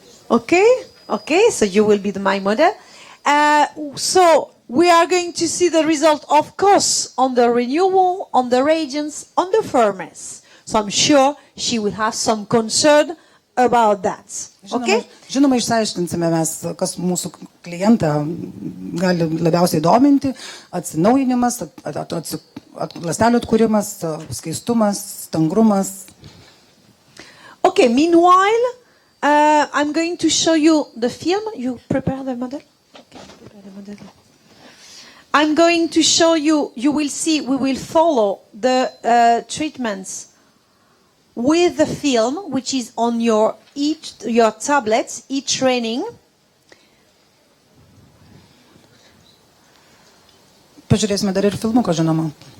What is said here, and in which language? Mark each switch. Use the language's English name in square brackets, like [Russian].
[English] Okay, so you will be my model. So we are going to see the result, of course, on the renewal, on the radiance, on the firmness. So I'm sure she will have some concern about that. Okay? [Lithuanian] Žinoma, išsiaiškinsime mes, kas mūsų klientą gali labiausiai dominti, atsinaujinimas, ląstelių atkūrimas, skaistumas, stangrumas. [English] Okay, meanwhile, I'm going to show you the film. You prepare the model? Okay, prepare the model. I'm going to show you, you will see, we will follow the treatments with the film, which is on your tablets, e-training. [Lithuanian] Pažiūrėsime dar ir filmuką, žinoma.